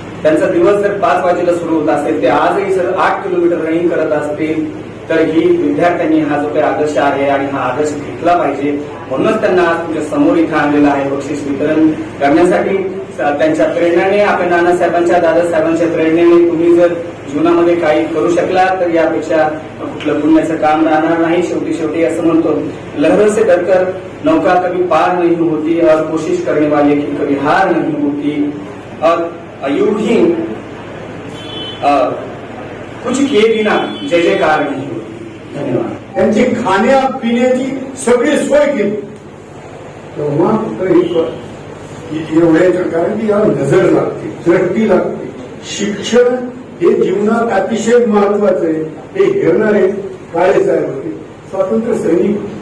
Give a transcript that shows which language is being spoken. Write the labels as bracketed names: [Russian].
[Marathi] त्यांचा दिवस जर 5 वाजेला सुरू होत असेल ते आजही जर 8 किलोमीटर रनिंग करत असतील तर ही विद्यार्थ्यांनी हा जो काही आदर्श आहे आणि हा आदर्श घेतला पाहिजे. म्हणूनच त्यांना आज तुमच्या समोर इथं आणलेला आहे बक्षीस वितरण करण्यासाठी. त्यांच्या प्रेरणेने आपण नानासाहेबांच्या दादासाहेबांच्या प्रेरणेने तुम्ही जर जीवनामध्ये काही करू शकला तर यापेक्षा कुठलं पुण्याचं काम राहणार नाही. शेवटी असं म्हणतो, [Hindi] लहरों से डरकर नौका कभी पार नहीं होती और कोशिश करने वाले की कभी हार नहीं होती और यूं ही कुछ किए बिना जय जयकार नहीं होती. [Marathi] धन्यवाद. त्यांची खाण्या पिण्याची सगळी सोय केली तेव्हा एवढ्याचं, कारण की याला नजर लागते, दृष्टी लागते. शिक्षण हे जीवनात अतिशय महत्वाचं आहे. हे हेरणारे काळे साहेब होते, स्वातंत्र्य सैनिक.